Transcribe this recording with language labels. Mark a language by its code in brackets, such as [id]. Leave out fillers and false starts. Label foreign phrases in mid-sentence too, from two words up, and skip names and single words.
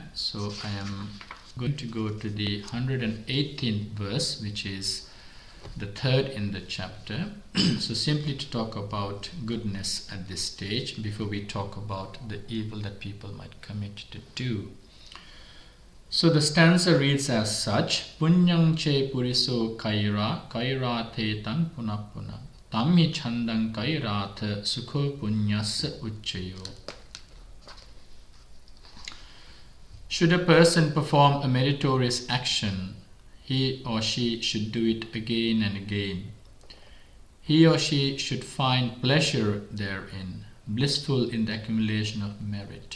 [en] So I am going to go to the 118th verse, which is the third in the chapter. So simply to talk about goodness at this stage, before we talk about the evil that people might commit to do. So the stanza reads as such: [pi] Punyang che puriso kaira te tang punapuna. Tammi chandang kairata sukho punyasa uccayo. [en] Should a person perform a meritorious action, he or she should do it again and again. He or she should find pleasure therein, blissful in the accumulation of merit.